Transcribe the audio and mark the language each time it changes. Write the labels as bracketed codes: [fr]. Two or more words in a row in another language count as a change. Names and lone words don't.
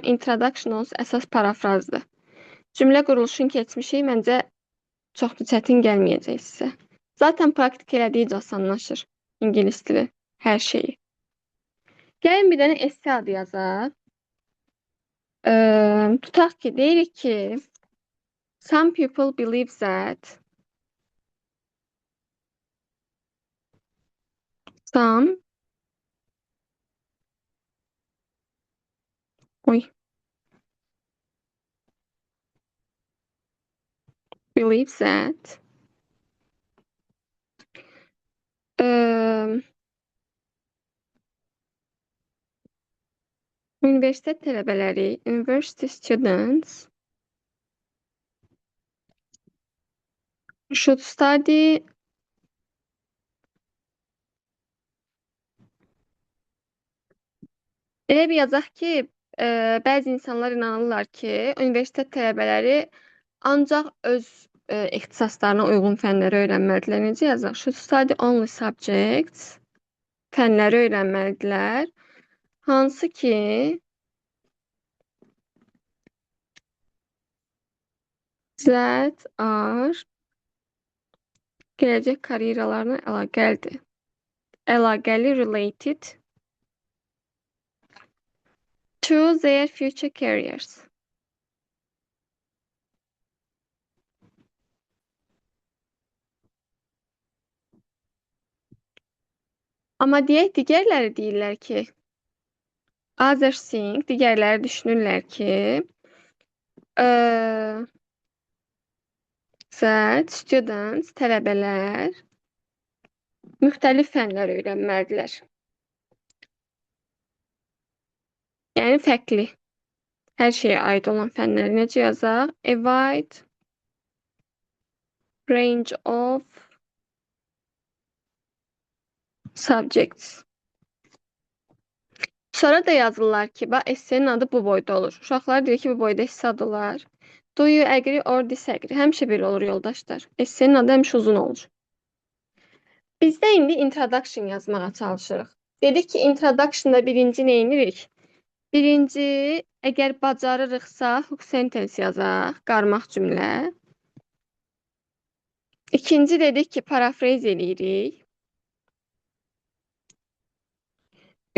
[az] Introduction olsa əsas parafrazdır. Cümlə quruluşunu keçmişik, məncə çox da çətin gəlməyəcək sizə. Zaten praktik elədikcə asanlaşır ingilis dili, hər şeyi. Gəlin bir dənə esse adı yazaq. Tutaq ki, deyirik ki, [en] some people believe that some believe that [az] universitet tələbələri, [en] university students should study [az] elə bir yazaq ki, bəzi insanlar inanırlar ki, universitet tələbələri ancaq öz ixtisaslarına uyğun fənləri öyrənməlidirlər. Necə yazaq? [en] Should study only subjects. [az] Fənləri öyrənməlidirlər. Hansı ki, [en] that are [az] gələcək karyeralarına əlaqəlidir. [en] Əlaqəli related to their future careers. [az] Amma deyək, digərləri deyirlər ki, [en] others think, [az] digərləri düşünürlər ki, [en] that students, [az] tələbələr müxtəlif fənlər öyrənməlidirlər. Yəni fərqli, hər şeyə aid olan fənləri necə yazaq? [en] A wide range of subjects. [az] Sonra da yazırlar ki, bax, essenin adı bu boyda olur. Uşaqlar deyir ki, bu boyda esse adı olar. [en] Do you agree or disagree? [az] Həmişə belə olur, yoldaşlar. Essenin adı həmişə uzun olur. Biz də indi introduction yazmağa çalışırıq. Dedik ki, introductionda birinci nə edirik? Birinci, əgər bacarırıqsa, [en] hook sentence [az] yazaq, qarmaq cümlə. İkinci dedik ki, paraphrase eləyirik.